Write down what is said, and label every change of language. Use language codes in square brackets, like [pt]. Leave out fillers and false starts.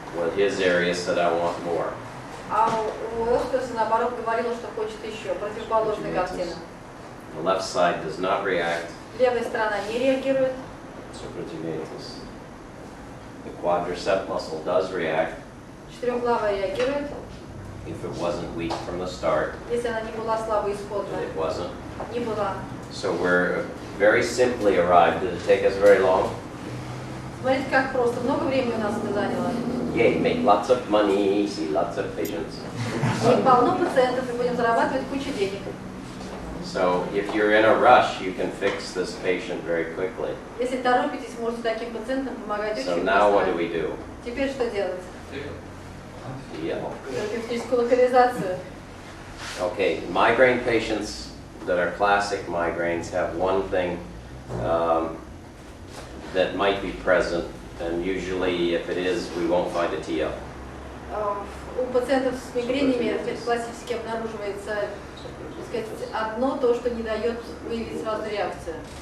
[en] Well, his area said I want more. [ru] А у Оскарса, наоборот, говорила, что хочет еще. Противоположная картина. [en] The left side does not react. [ru] Левая сторона не реагирует. [en] Suprachiasmatus. The quadricep muscle does react [ru] Четырехглавая реагирует. [en] if it wasn't weak from the start, [ru] Если она не была слабой исходно. [en] and it wasn't. [ru] Не была. [en] So we're very simply arrived. Did it take us very long? [ru] Смотрите, как просто. Много времени у нас это заняло. [en] Yay, make lots of money, see lots of patients. [ru] И полно пациентов, и будем зарабатывать кучу денег. [en] So if you're in a rush, you can fix this patient very quickly. [ru] Если торопитесь, можете таким пациентам помогать [en] So [ru] очень [en] now what do [ru] быстро. [en] we do? [ru] Теперь что делать? [en] Yeah. [ru] Терапевтическую локализацию. [en] Okay, migraine patients that are classic migraines have one thing that might be present, and usually if it is, we won't find a TL. [ru] У пациентов с мигренями классически обнаруживается, так сказать, одно то, что не дает выявить сразу реакцию.